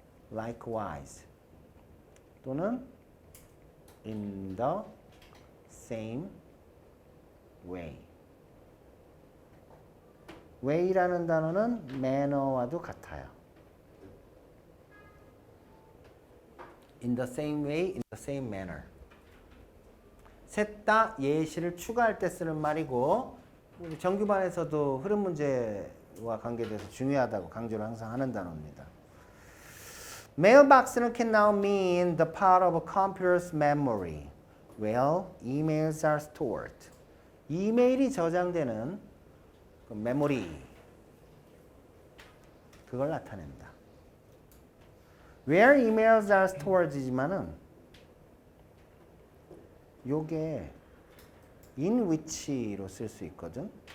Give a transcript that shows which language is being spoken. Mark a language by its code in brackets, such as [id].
[en] likewise 또는 in the same way. [ko] way라는 단어는 manner와도 같아요. [en] in the same way, in the same manner. [ko] 셋 다 예시를 추가할 때 쓰는 말이고 우리 정규반에서도 흐름 문제와 관계돼서 중요하다고 강조를 항상 하는 단어입니다. [en] Mailbox는 can now mean the part of a computer's memory where emails are stored. [ko] 이메일이 저장되는 그 메모리 그걸 나타낸다. Where emails are stored이지만은 요게 in which로 쓸 수 있거든.